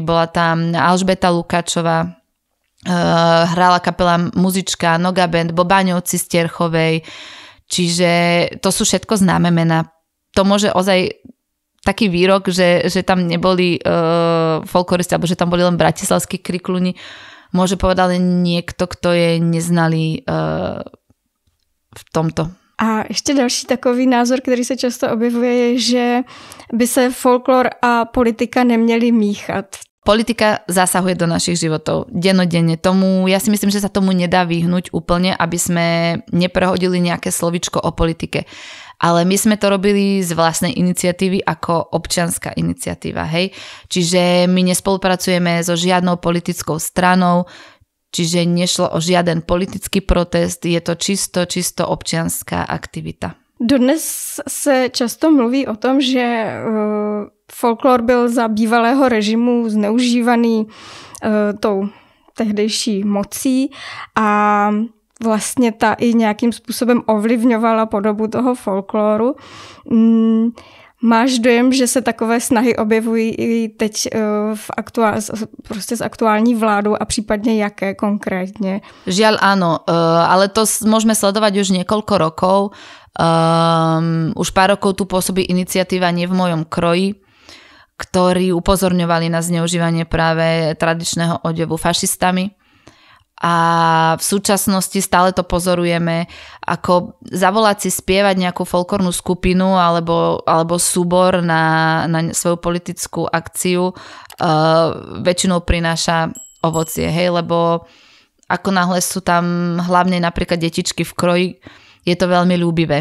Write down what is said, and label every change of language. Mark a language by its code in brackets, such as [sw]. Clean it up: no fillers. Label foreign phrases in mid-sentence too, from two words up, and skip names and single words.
[sk] Bola tam Alžbeta Lukáčová, hrála kapela Muzička, Noga Band, Bobáňovci z Terchovej, čiže to sú všetko známe mená. To môže ozaj taký výrok, že tam neboli folkloristi, alebo že tam boli len bratislavskí krikluni, môže povedať len niekto, kto je neznalý v tomto. [cs] A ještě další takový názor, který se často objevuje, je, že by se folklor a politika neměli míchat. [sk] Politika zasahuje do našich životov dennodenne. Ja si myslím, že sa tomu nedá vyhnúť úplne, aby sme neprehodili nejaké slovičko o politike. Ale my sme to robili z vlastnej iniciatívy ako občianská iniciatíva, hej. Čiže my nespolupracujeme so žiadnou politickou stranou, čiže nešlo o žiaden politický protest, je to čisto občianská aktivita. [cs] Dodnes se často mluví o tom, že folklor byl za bývalého režimu zneužívaný tou tehdejší mocí a vlastně ta i nějakým způsobem ovlivňovala podobu toho folkloru. Máš dojem, že se takové snahy objevují i teď prostě s aktuální vládou a případně jaké konkrétně? [sk] Žiaľ áno, ale to môžeme sledovať už niekoľko rokov. Už pár rokov tu pôsobí iniciatíva Nie v mojom kroji, ktorí upozorňovali na zneužívanie práve tradičného odevu fašistami. A v súčasnosti stále to pozorujeme, ako zavolať si spievať nejakú folklórnu skupinu alebo súbor na svoju politickú akciu väčšinou prináša ovocie, hej, lebo ako náhle sú tam hlavne napríklad detičky v kroji, je to veľmi ľúbivé.